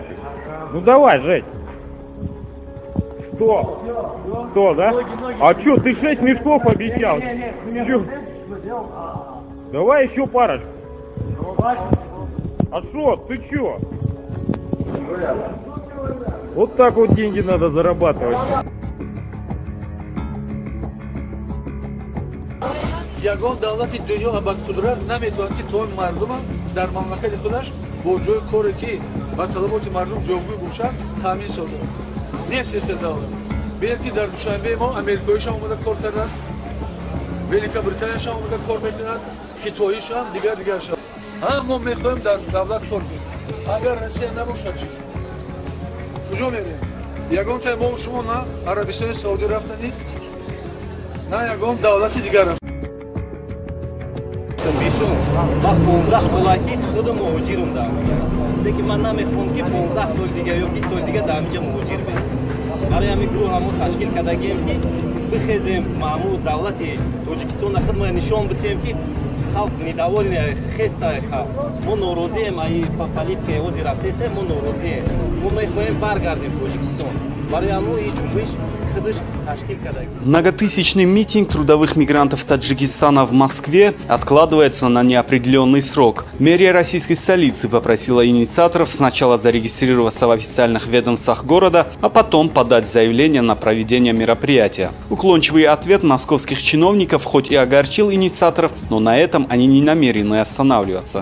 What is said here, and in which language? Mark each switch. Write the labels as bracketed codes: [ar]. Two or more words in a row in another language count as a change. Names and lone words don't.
[ru] Ну давай, Жень. 100, да? А чё, ты 6 мешков обещал? Чё? Давай еще парочку. А шо, ты чё? Вот так вот деньги надо зарабатывать. [tg] ягон давлати дунё ба қудрат наметавонад ки томи мардумам дар мамлакати худаш бо ҷои коре ки ба талаботи мардум ҷойгӯй бошад таъмин сода нест давлат белки дар душанбе мо америкоишам омада кор кардааст великобританияшам омада кор мекунад хитоишам дигаршам мо мехоҳем дар давлат кор кунем агар россия набошад куҷо мерем ягон таймо шумо на арабистони саудӣ рафтанид на ягон давлати дигар [fa] من 15 سالکی خود مهاجرم در دیگه من نمیخوام که 15 سال دیگه یا 20 سال دیگه در اینجا مهاجر بشم برای همین گروه همون تشکیل کردیم که بخیزیم مامور دولت تاجیکستان خود ما نشان بدیم که [tg] халқ недовольный хестай халқ. Мо норозием аи политикаи ози рафтеса, мо норозием. Мо мехоҳем баргардем Тоҷикистон. Барои ҳамон ин ҷунбиш худаш ташкил карда. [ru] Многотысячный митинг трудовых мигрантов Таджикистана в Москве откладывается на неопределенный срок. Мэрия российской столицы попросила инициаторов сначала зарегистрироваться в официальных ведомствах города, а потом подать заявление на проведение мероприятия. Уклончивый ответ московских чиновников хоть и огорчил инициаторов, но на этом они не намерены останавливаться.